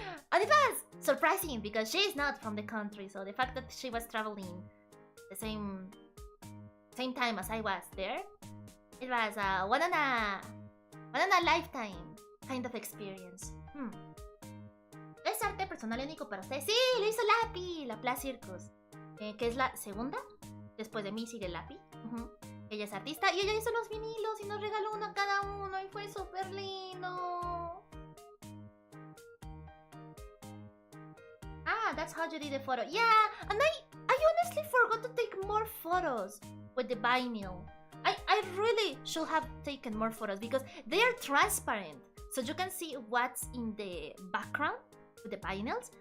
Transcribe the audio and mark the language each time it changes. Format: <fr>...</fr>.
<en>And it was surprising because she is not from the country, so the fact that she was traveling the same time as I was there, it was a one in a lifetime kind of experience.</en> <es>¿Es arte personal único para ustedes? Sí, lo hizo Lapi, La Plus Circus, que es la segunda. Después de mí sigue Lapi. Ella es artista y ella hizo los vinilos y nos regaló uno a cada uno y fue súper lindo.</es> <en>Ah, that's how you did the photo. Yeah, and I honestly forgot to take more photos with the vinyl. I really should have taken more photos because they are transparent, so you can see what's in the background with the vinyls.</en>